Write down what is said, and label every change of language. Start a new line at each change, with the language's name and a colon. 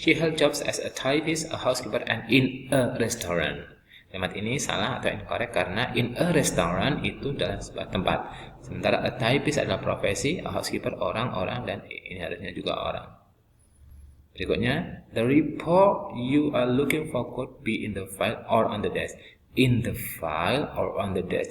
English: She held jobs as a typist, a housekeeper, and in a restaurant.
Indonesian: Kalimat ini salah atau incorrect karena in a restaurant itu dalam sebuah tempat. Sementara a typist adalah profesi, a housekeeper orang-orang, dan ini harusnya juga orang.
English: Berikutnya, the report you are looking for could be in the file or on the desk. In the file or on the desk.